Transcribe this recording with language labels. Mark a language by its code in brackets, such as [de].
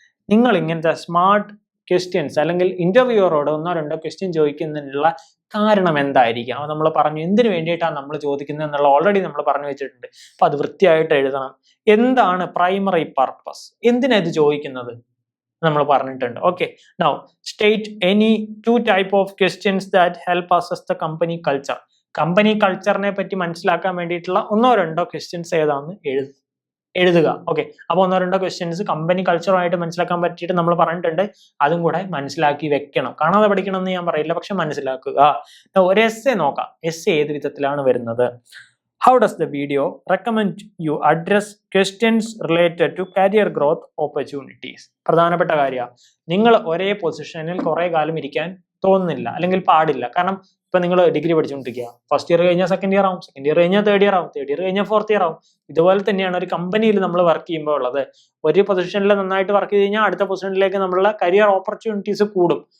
[ml] നിങ്ങൾ ഇങ്ങനത്തെ smart questions അല്ലെങ്കിൽ ഇന്റർവ്യൂവറോട് 1-2 ക്വസ്റ്റ്യൻ ചോദിക്കുന്നതിനുള്ള കാരണം എന്തായിരിക്കാം? അത് നമ്മൾ പറഞ്ഞു. എന്തിനു വേണ്ടിയിട്ടാണ് നമ്മൾ ചോദിക്കുന്നത് എന്നുള്ള ഓൾറെഡി നമ്മൾ പറഞ്ഞു വെച്ചിട്ടുണ്ട്. അപ്പൊ അത് വൃത്തിയായിട്ട് എഴുതണം. എന്താണ് പ്രൈമറി പർപ്പസ്, എന്തിനാ ഇത് ചോദിക്കുന്നത് നമ്മൾ പറഞ്ഞിട്ടുണ്ട്. [en] Okay, now state any 2 type of questions that help assess the company culture. [ml] Company കൾച്ചറിനെ പറ്റി മനസ്സിലാക്കാൻ വേണ്ടിയിട്ടുള്ള 1-2 ക്വസ്റ്റ്യൻസ് ഏതാണെന്ന് എഴുതുക. ഓക്കെ, അപ്പൊ 1-2 ക്വസ്റ്റ്യൻസ് കമ്പനി കൾച്ചറുമായിട്ട് മനസ്സിലാക്കാൻ പറ്റിയിട്ട് നമ്മൾ പറഞ്ഞിട്ടുണ്ട്. അതും കൂടെ മനസ്സിലാക്കി വെക്കണം. കാണാതെ പഠിക്കണം എന്ന് ഞാൻ പറയില്ല, പക്ഷെ മനസ്സിലാക്കുക. ഒരു എസ്സേ നോക്കാം. എസ്സേ ഏത് വിധത്തിലാണ് വരുന്നത്? [en] How does the video recommend you address questions related to career growth opportunities? [ml] പ്രധാനപ്പെട്ട കാര്യമാണ്. നിങ്ങൾ ഒരേ പൊസിഷനിൽ കുറെ കാലം ഇരിക്കാൻ തോന്നുന്നില്ല അല്ലെങ്കിൽ പാടില്ല. കാരണം ഇപ്പൊ നിങ്ങൾ ഡിഗ്രി പഠിച്ചുകൊണ്ടിരിക്കുക, ഫസ്റ്റ് ഇയർ കഴിഞ്ഞാൽ സെക്കൻഡ് ഇയർ ആവും, സെക്കൻഡ് ഇയർ കഴിഞ്ഞാൽ തേർഡ് ഇയർ ആവും, തേർഡ് ഇയർ കഴിഞ്ഞാൽ ഫോർത്ത് ഇയർ ആവും. ഇതുപോലെ തന്നെയാണ് ഒരു കമ്പനിയിൽ നമ്മൾ വർക്ക് ചെയ്യുമ്പോൾ ഉള്ളത്. ഒരു പൊസിഷനിൽ നന്നായിട്ട് വർക്ക് ചെയ്ത് കഴിഞ്ഞാൽ അടുത്ത പൊസിഷനിലേക്ക് നമ്മളുടെ കരിയർ ഓപ്പർച്യൂണിറ്റീസ് കൂടും.